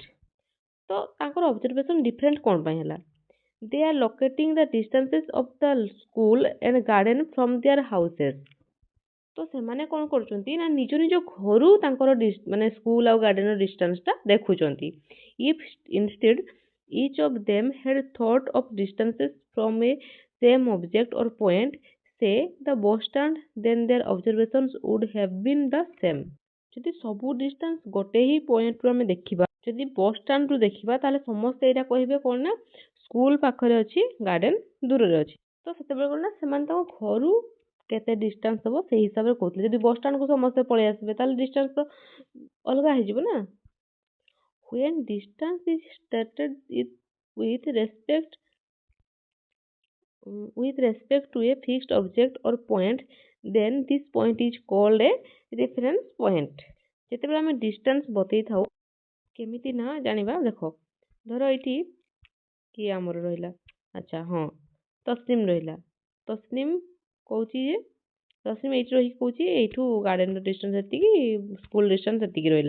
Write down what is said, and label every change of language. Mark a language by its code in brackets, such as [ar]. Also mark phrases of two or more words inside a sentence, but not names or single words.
[or] ତ ତାଙ୍କର [en] observation different [or] କ'ଣ ପାଇଁ ହେଲା? [en] they are locating the distances of the school and garden from their houses. [or] ତ ସେମାନେ କ'ଣ କରୁଛନ୍ତି ନା ନିଜ ନିଜ ଘରୁ ତାଙ୍କର ମାନେ ସ୍କୁଲ ଆଉ ଗାର୍ଡେନର ଡିଷ୍ଟାନ୍ସଟା ଦେଖୁଛନ୍ତି। [en] if instead each of them had thought of distances from a same object or point, say the bus stand, then their observations would have been the same। [or] ଯଦି ସବୁ ଡିଷ୍ଟାନ୍ସ ଗୋଟେ ହିଁ ପଏଣ୍ଟରୁ ଆମେ ଦେଖିବା, ଯଦି [en] bus standରୁ [or] ଦେଖିବା ତାହେଲେ ସମସ୍ତେ ଏଇଟା କହିବେ କ'ଣ ନା ସ୍କୁଲ ପାଖରେ ଅଛି ଗାର୍ଡେନ ଦୂରରେ ଅଛି। ତ ସେତେବେଳେ କ'ଣ ନା ସେମାନେ ତାଙ୍କ ଘରୁ କେତେ ଡିଷ୍ଟାନ୍ସ ହେବ ସେଇ ହିସାବରେ କହୁଥିଲେ। ଯଦି [en] bus standକୁ [or] ସମସ୍ତେ ପଳେଇ ଆସିବେ ତାହେଲେ ଡିଷ୍ଟାନ୍ସ ତ ଅଲଗା ହେଇଯିବ ନା। [en] When distance is stated with respect to a fixed object or point, then this point is called a reference point। [or] ଯେତେବେଳେ ଆମେ ଡିଷ୍ଟାନ୍ସ ବତେଇ ଥାଉ କେମିତି ନା ଜାଣିବା, ଦେଖ ଧର ଏଇଠି କିଏ ଆମର ରହିଲା, ଆଚ୍ଛା ହଁ ତସନିମ ରହିଲା। ତସନିମ କହୁଛି ଯେ ତସନିମ ଏଇଠି ରହିକି କହୁଛି ଏଇଠୁ ଗାର୍ଡେନର ଡିଷ୍ଟାନ୍ସ ଏତିକି, ସ୍କୁଲ ଡିଷ୍ଟାନ୍ସ ଏତିକି ରହିଲା।